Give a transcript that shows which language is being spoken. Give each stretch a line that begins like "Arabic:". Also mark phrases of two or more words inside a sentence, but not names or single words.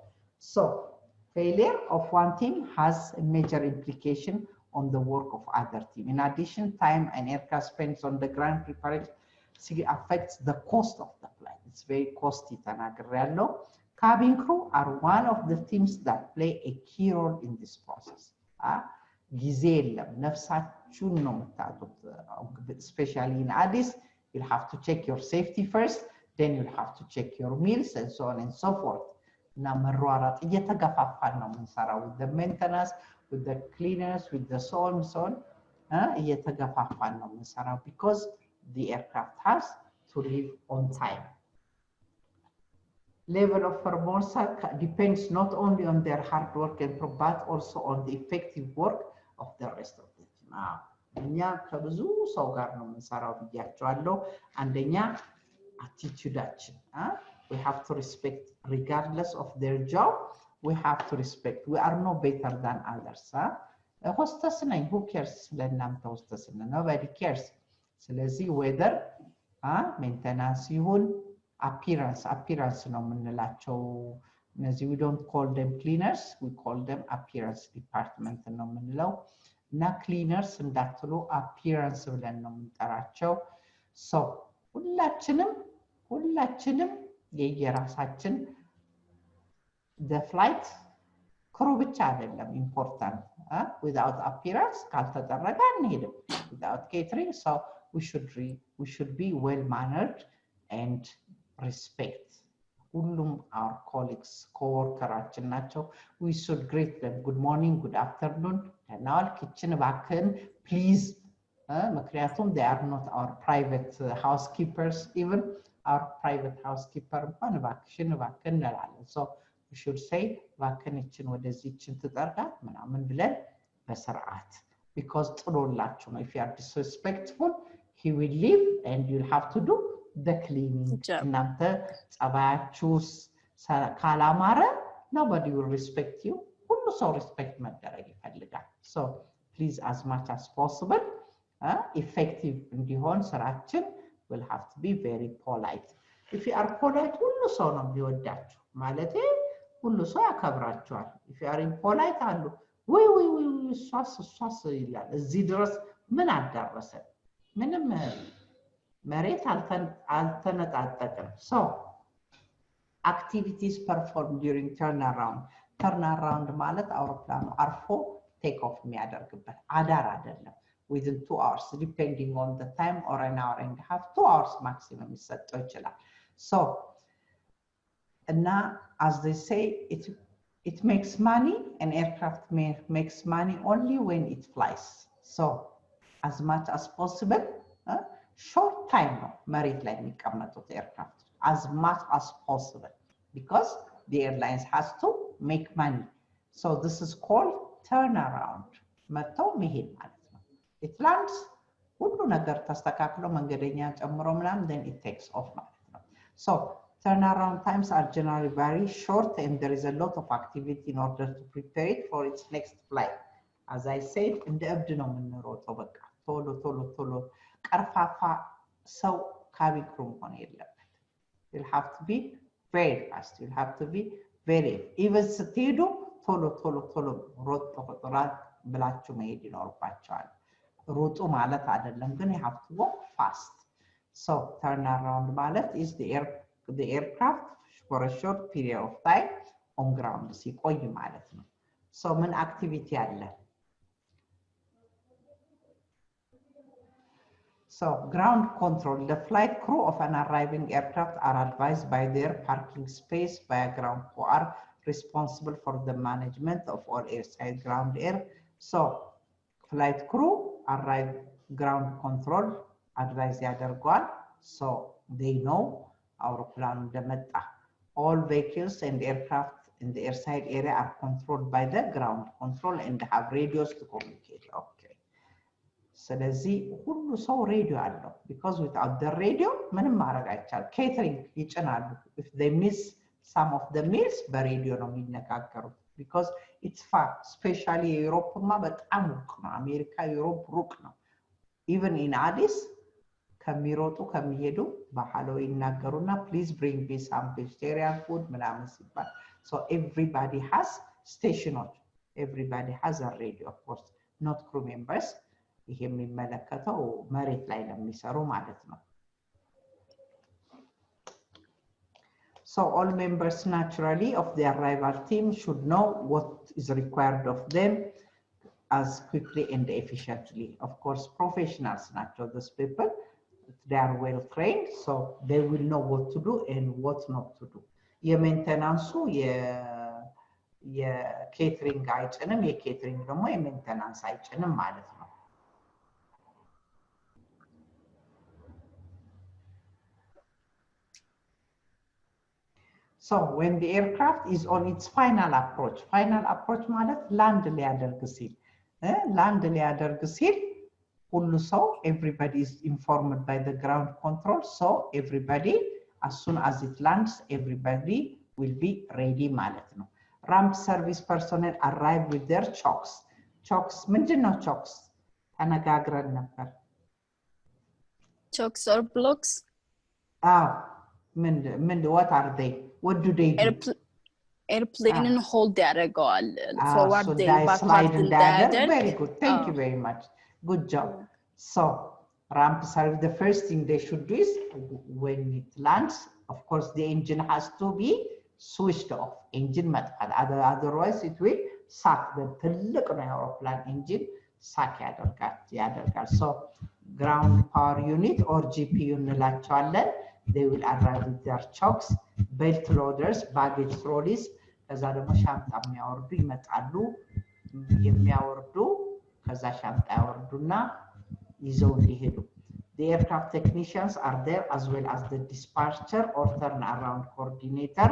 English: So failure of one team has a major implication on the work of other team. In addition, time an aircraft spends on the ground preparation affects the cost of the flight. It's very costly. Cabin crew are one of the teams that play a key role in this process.
Amharic: ጊዜ የለም ነፍሳችሁን ነው የምታጡት።
English: Especially in Addis, you'll have to check your safety first, then you'll have to check your meals and so on and so forth.
Amharic: እና መሯሯጥ እየተገፋፋን ነው የምንሰራው
English: with the maintenance, with the cleaners, with the so on
Amharic: እየተገፋፋን ነው የምንሰራው
English: because the aircraft has to leave on time. Level of performance depends not only on their hard work and but also on the effective work of the rest of the team.
Amharic: እኛ ከብዙ ሰው ጋር ነው የምንሰራው ብያቸዋለሁ። አንደኛ attitudeአችን
English: we have to respect regardless of their job. We have to respect. We are no better than others. hostess
Amharic: ነኝ, who cares? ስለእናንተ hostess ነኝ,
English: nobody cares.
Amharic: ስለዚህ
English: whether maintenance
Amharic: ይሁን appearance ነው የምንላቸው እነዚህ
English: we don't call them cleaners, we call them appearance department
Amharic: ነው የምንለው እና
English: cleaners
Amharic: እንዳትሉ appearance ብለን ነው የምንጠራቸው።
English: so
Amharic: ሁላችንም የየራሳችን
English: the flight crew
Amharic: ብቻ አይደለም
English: important without appearance
Amharic: ካልተደረገ አንሄድም
English: without catering. So we should be well mannered and respect. ሁሉም our colleagues co-workeraችን
Amharic: ናቸው
English: we should greet them good morning good afternoon now kitchen
Amharic: እባክህን please ምክንያቱም
English: they are not our private housekeepers even our private housekeeper
Amharic: እንኳን እባክሽን እባክህን እንላለን
English: so we should say
Amharic: እባክህን እችን ወደዚህችን ትጠርጋት ምናምን ብለን በስርዓት
English: because
Amharic: ጥሎላችሁ ነው
English: if you are disrespectful he will leave and you'll have to do the cleaning
Amharic: እናንተ ጸባያችሁ ካላማረ
English: nobody will respect you
Amharic: ሁሉ ሰው
English: respect
Amharic: መደረግ ይፈልጋል
English: so please as much as possible effective
Amharic: እንዲሆን ስራችን
English: will have to be very polite if you are polite
Amharic: ሁሉ ሰው ነው የሚወዳችሁ ማለት ሁሉ ሰው ያከብራችኋል
English: if you are impolite
Amharic: አሉ ወይ ሷስ ይላል እዚህ ድረስ ምን አዳረሰ ምንም መሬት አልተነጣጠቀም
English: so activities performed during turnaround
Amharic: ማለት አውሮፕላኑ አርፎ
English: take off
Amharic: የሚያደርግበት አዳር አይደለም
English: within 2 hours depending on the time or an hour and a half 2 hours maximum
Amharic: ይሰጠው ይችላል
English: so and now as they say it makes money an aircraft makes money only when it flies so as much as possible short time
Amharic: ነው መሬት ላይ የሚቀመጡት
English: aircraft as much as possible because the airlines has to make money so this is called turnaround
Amharic: መተው መሄድ ማለት ነው
English: it lands
Amharic: ሁሉ ነገር ተስተካክሎ መንገደኛ ጨምሮ ምናምን
English: then it takes off ማለት ነው so turnaround times are generally very short and there is a lot of activity in order to prepare it for its next flight as I said
Amharic: እንደ እብድ ነው የምንሮጠው በቃ ቶሎ ቀርፋፋ ሰው
English: cabin crew
Amharic: ሆነ የለበት
English: you'll have to be very fast you'll have to be very even
Amharic: ስትሄዱ ቶሎ ሮጥ ብላችሁ መሄድ ይኖርባችኋል ሩጡ ማለት አይደለም ግን
English: you have to walk fast so turnaround ማለት is the aircraft for a short period of time on ground
Amharic: ሲቆይ ማለት ነው so ምን
English: activity አለ so ground control the flight crew of an arriving aircraft are advised by their parking space by a ground who are responsible for the management of all airside ground air so flight crew arrive ground control advise
Amharic: ያደርጓል
English: so they know
Amharic: አውሮፕላኑ እንደመጣ
English: all vehicles and aircraft in the airside area are controlled by the ground control and have radios to communicate okay
Amharic: ስለዚህ ሁሉ ሰው ሬዲዮ አለው
English: because without the radio
Amharic: ምንም ማድረግ አይቻልም
English: catering
Amharic: ይጭናሉ
English: if they miss some of the meals
Amharic: በሬዲዮ ነው የሚነጋገሩት
English: because it's far especially Europe
Amharic: በጣም ሩቅ ነው አሜሪካ ዩሮፕ ሩቅ ነው
English: even in Addis
Amharic: ከሚሮጡ ከሚሄዱ በሃሎ ይናገሩና
English: please bring me some vegetarian food
Amharic: ምናምን ሲባል
English: so everybody has stations everybody has a radio of course not crew members
Amharic: ይሄ የሚመለከተው መሬት ላይ ለሚሰሩ ማለት ነው
English: so all members naturally of the arrival team should know what is required of them as quickly and efficiently of course professionals nature these people they are well trained so they will know what to do and what not to do
Amharic: የሜንቴናንሱ የኬተሪንግ አይጭንም የኬተሪንግ ደግሞ የሜንቴናንስ አይጭንም ማለት ነው
English: so when the aircraft is on its final approach
Amharic: ማለት land ሊያደርግ ሲል ሁሉ ሰው
English: everybody is informed by the ground control so everybody as soon as it lands everybody will be ready
Amharic: ማለት ነው
English: ramp service personnel arrive with their chocks
Amharic: ምንድነው chocks ተነጋግረን ነበር
English: chocks or blocks what are they what do they do airplane hold
Amharic: ያደርገዋል
English: forward so they slide backward
Amharic: እንዳያደርግ
English: very good thank you very much good job so ramp service the first thing they should do is when it lands of course the engine has to be switched off
Amharic: engine መጥፋት
English: otherwise it will suck the
Amharic: ትልቅ ነው የአውሮፕላን
English: engine suck
Amharic: ያደርጋል
English: so ground power unit or GPU
Amharic: እንላቸዋለን
English: they will arrive with their chocks, belt loaders, baggage trolleys,
Amharic: ከዛ ደግሞ ሻንጣ የሚያወርዱ ይመጣሉ የሚያወርዱ ከዛ ሻንጣ ያወርዱና ይዘው እንዲሄዱ
English: The aircraft technicians are there as well as the dispatcher or turnaround coordinator.